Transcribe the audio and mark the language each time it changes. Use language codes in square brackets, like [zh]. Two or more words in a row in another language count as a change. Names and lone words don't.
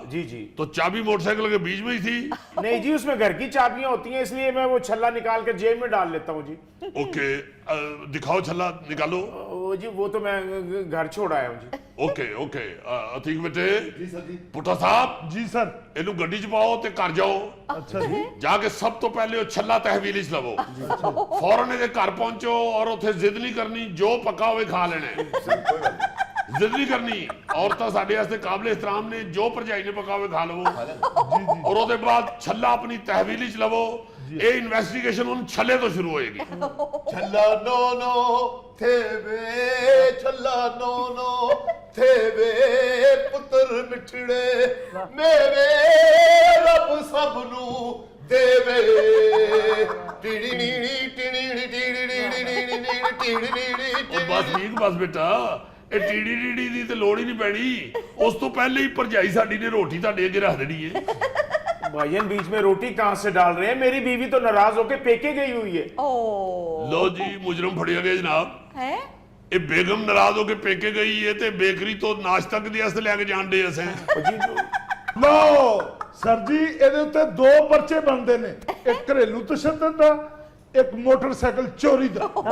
[hi] जी जी। तो चाबी मोटरसाइकिल के बीच में ही थी? नहीं जी, उसमें घर की चाबियां होती हैं, इसलिए मैं वो छल्ला निकाल कर जेब में डाल लेता हूँ जी। ओके, दिखाओ छल्ला निकालो। जी वो तो मैं घर छोड़ आया हूँ जी। ओके अतीक बेटे। जी सर जी। पुट्टा साहब जी सर। [pa] ਇਨੂੰ ਗੱਡੀ ਚ ਪਾਓ ਤੇ ਘਰ ਜਾਓ। [hi] अच्छा जी। [pa] ਜਾਕੇ ਸਭ ਤੋਂ ਪਹਿਲੇ ਛੱਲਾ ਤਹਿਵੀਲ ਚ ਲਵੋ, ਫ਼ੌਰਨ ਇਹਦੇ ਘਰ ਪਹੁੰਚੋ ਔਰ ਉੱਥੇ ਜ਼ਿਦ ਨਹੀਂ ਕਰਨੀ, ਜੋ ਪੱਕਾ ਹੋਵੇ ਖਾ ਲੈਣਾ ਹੈ। ਜ਼ਿਦ ਨਹੀਂ ਕਰਨੀ ਔਰਤਾਂ ਸਾਡੇ ਵਾਸਤੇ ਕਾਬਿਲ ਏਹਤਰਾਮ ਨੇ ਜੋ ਭਰਜਾਈ ਨੇ ਪਕਾਵੇ ਖਾ ਲਵੋ ਔਰ ਉਹਦੇ ਬਾਅਦ ਛੱਲਾ ਆਪਣੀ ਤਹਿਵੀਲ ਵਿੱਚ ਲਵੋ ਇਹ ਇਨਵੈਸਟੀਗੇਸ਼ਨ ਹੁਣ ਛੱਲੇ ਤੋਂ ਸ਼ੁਰੂ ਹੋਏਗੀ ਛੱਲਾ ਨੌ ਨੌ ਥੇਵੇ ਛੱਲਾ ਨੌ ਨੌ ਥੇਵੇ ਪੁੱਤਰ ਮਿੱਠੜੇ ਮੇਰੇ ਰੱਬ ਸਭਨੂੰ ਦੇਵੇ ਟੀੜੀ ਨੀੜੀ ਟੀੜੀ ਟੀੜੀ ਟੀੜੀ ਟੀੜੀ ਟੀੜੀ ਟੀੜੀ ਉਹ ਬਸ ਠੀਕ ਬਸ ਬੇਟਾ ਇਹ ਟੀੜੀ ਟੀੜੀ ਦੀ ਤੇ ਲੋੜ ਹੀ ਨਹੀਂ ਪੈਣੀ ਉਸ ਤੋਂ ਪਹਿਲੇ ਹੀ ਭਰਜਾਈ ਸਾਡੀ ਨੇ ਰੋਟੀ ਤੁਹਾਡੇ ਅੱਗੇ ਰੱਖ ਦੇਣੀ ਹੈ [hi] भाईजान बीच में रोटी कहां से डाल रहे हैं? मेरी बीवी तो नाराज होके पेके गई हुई है। [pa] ਲੋ ਜੀ ਮੁਜਰਮ ਫੜਿਆ ਗਿਆ ਜਨਾਬ [hi] है [pa] ਇਹ ਬੇਗਮ ਨਾਰਾਜ਼ ਹੋ ਕੇ ਪੇਕੇ ਗਈ ਹੈ ਤੇ ਬੇਕਰੀ ਤੋਂ ਨਾਸ਼ਤਾ ਦੇ ਵਾਸਤੇ ਲੈ ਕੇ ਜਾਣਦੇ ਅਸਾਂ ਲੋ ਸਰ ਜੀ ਇਹਦੇ ਉੱਤੇ ਦੋ ਪਰਚੇ ਬਣਦੇ ਨੇ, ਇੱਕ ਘਰੇਲੂ ਤਸ਼ੱਦਦ ਦਾ, ਇੱਕ ਮੋਟਰਸਾਈਕਲ ਚੋਰੀ ਦਾ।